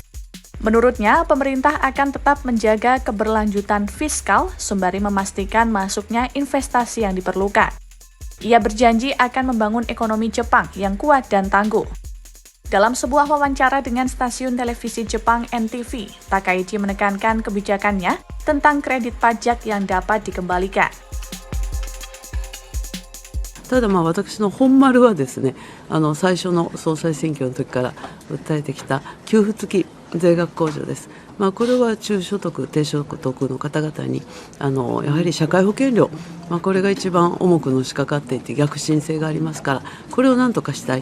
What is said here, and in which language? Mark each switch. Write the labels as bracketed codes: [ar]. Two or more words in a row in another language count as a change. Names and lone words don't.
[id] Menurutnya, pemerintah akan tetap menjaga keberlanjutan fiskal sembari memastikan masuknya investasi yang diperlukan. Ia berjanji akan membangun ekonomi Jepang yang kuat dan tangguh. Dalam sebuah wawancara dengan stasiun televisi Jepang NTV, Takaichi menekankan kebijakannya tentang kredit pajak yang dapat dikembalikan. [ja] ただ私の本丸はですね、最初の総裁選挙の時から訴えてきた給付付き税額控除です。これは中所得、低所得の方々にやはり社会保険料、これが一番重くのしかかっていて逆進性がありますから、これを何とかしたい。